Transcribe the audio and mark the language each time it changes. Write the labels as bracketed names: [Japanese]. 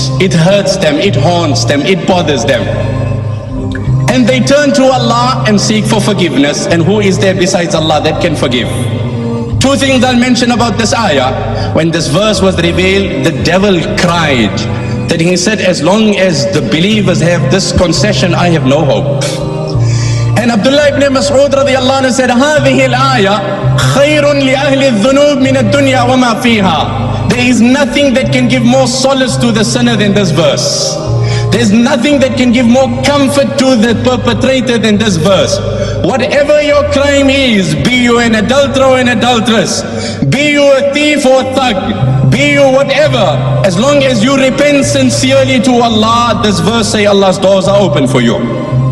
[English] It hurts them, it haunts them, it bothers them. And they turn to Allah and seek for forgiveness. And who is there besides Allah that can forgive? Two things I'll mention about this ayah. When this verse was revealed, the devil cried. That he said, as long as the believers have this concession, I have no hope. And Abdullah ibn Mas'ud radiyallahu anhu said, [Arabic] هذه الآية خير لأهل الذنوب من الدنيا وما فيها. [English] There is nothing that can give more solace to the sinner than this verse. There's nothing that can give more comfort to the perpetrator than this verse. Whatever your crime is, be you an adulterer or an adulteress, be you a thief or a thug, be you whatever, as long as you repent sincerely to Allah, this verse say Allah's doors are open for you.